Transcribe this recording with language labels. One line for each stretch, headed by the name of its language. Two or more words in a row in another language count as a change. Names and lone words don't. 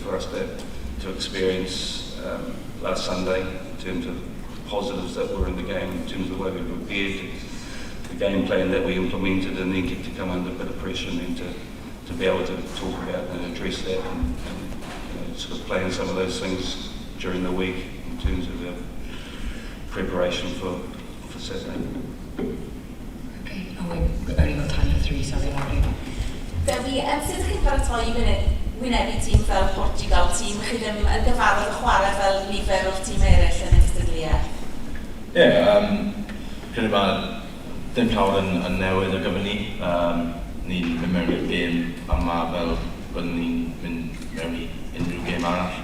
English: for us to experience last Sunday in terms of positives that were in the game, in terms of the way we prepared, the game plan that we implemented, and then get to come under a bit of pressure and then to be able to talk about and address that, and you know, sort of plan some of those things during the week in terms of the preparation for Saturday. Okay, we've only got time for 3, sorry, Larry.
Welsh: Dewi, sut chi'n baratoi wynebu tîm fel Portugal, tîm chi ddim yn gyfarwydd chwarae fel nifer o'r tîm eraill yn y cystadleuaeth? Credu mae dim llawer yn newydd o gyfer ni. Ni'n mynd mewn i'r gêm yma fel byddwn ni'n mynd mewn i unrhyw gêm arall.